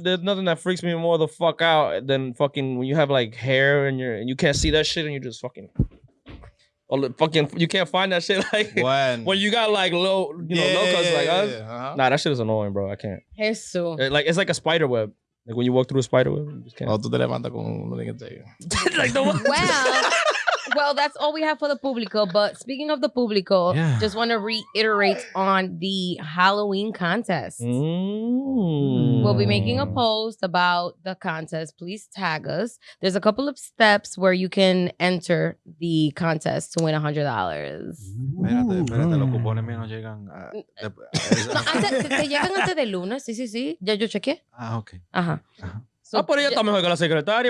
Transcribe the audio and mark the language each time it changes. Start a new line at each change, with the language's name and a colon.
English: There's nothing that freaks me more the fuck out than fucking when you have like hair and you can't see that shit and you just fucking. Or fucking, you can't find that shit like when you got like low, low cuts like us. Uh-huh. Nah, that shit is annoying, bro. I can't.
Spanish: Jesús.
English: It's like a spider web. Like when you walk through a spider web, you just can't.
Spanish: Oh, tú te levantas con un diente.
English: Like the one. Well, that's all we have for the público. But speaking of the público, just want to reiterate on the Halloween contest. We'll be making a post about the contest. Please tag us. There's a couple of steps where you can enter the contest to win $100.
Spanish: Espérate, los cupones míos no llegan. No, te llegan antes del lunes. Sí. Ya yo chequeé.
English: Okay. Ajá. So,
Spanish: Pero ella está mejor que la secretaria.